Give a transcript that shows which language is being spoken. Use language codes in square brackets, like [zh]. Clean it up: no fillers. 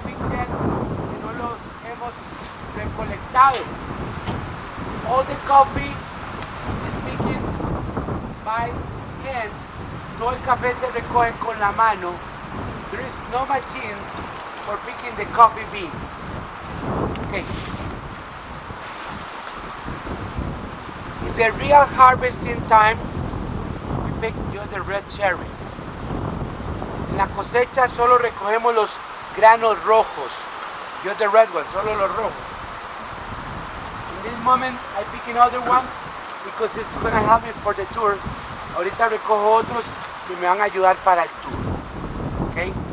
[es] Que no los hemos recolectado. [en] All the coffee is picking by hand. [es] Todo el café se recoge con la mano. [en] There is no machines for picking the coffee beans. Okay. In the real harvesting time, we pick just the red cherries. [es] En la cosecha solo recogemos los granos rojos. [en] Just the red ones, [es] solo los rojos. [en] In this moment, I'm picking other ones because it's going to help me for the tour. [es] Ahorita recojo otros que me van a ayudar para el tour. Okay?